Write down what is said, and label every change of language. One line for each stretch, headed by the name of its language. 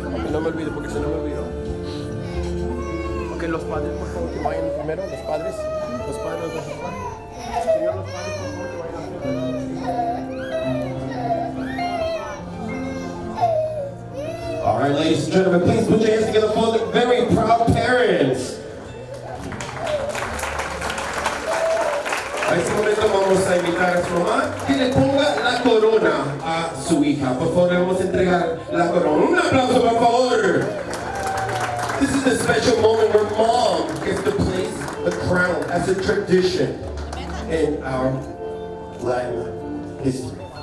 Spanish: No me olvido, porque se no me olvidó. Ok, los padres, por favor, que vayan primero, los padres, los padres, Señor, los padres, por favor, que vayan.
English: All right, ladies and gentlemen, please put your hands together for the very proud parents.
Spanish: A este momento vamos a invitar a su mamá que le ponga la corona a su hija. Por favor, le vamos a entregar la corona. Un aplauso, por favor.
English: This is a special moment where mom gets to place the crown as a tradition in our Latin history.